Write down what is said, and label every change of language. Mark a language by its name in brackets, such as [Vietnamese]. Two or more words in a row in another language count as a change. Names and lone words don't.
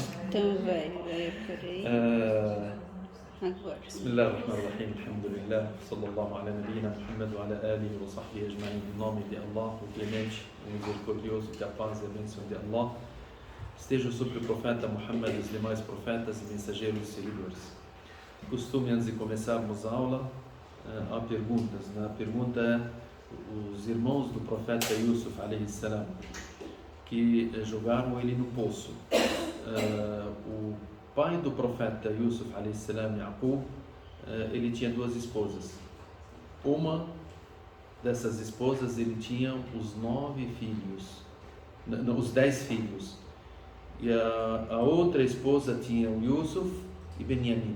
[Portuguese] Então vai por aí. Agora. [Arabic] بسم الله الرحمن الرحيم الحمد لله صلى الله على نبينا Muhammad وعلى آله وصحبه أجمعين. [Portuguese] Em nome de Allah, o clemente, o misericordioso, que a paz e a bênção de Allah estejam sobre o profeta Muhammad e os demais profetas e mensageiros e seguidores. Costume, antes de começarmos a aula, há perguntas. A pergunta é: os irmãos do profeta Yusuf [Arabic] عليه السلام, [Portuguese] que jogaram ele no poço, o pai do profeta Yusuf [Arabic] عليه السلام, [Portuguese] Yaqub, ele tinha duas esposas. Uma dessas esposas, ele tinha os 9 filhos, não, os 10 filhos, e a outra esposa tinha o Yusuf e Benjamim.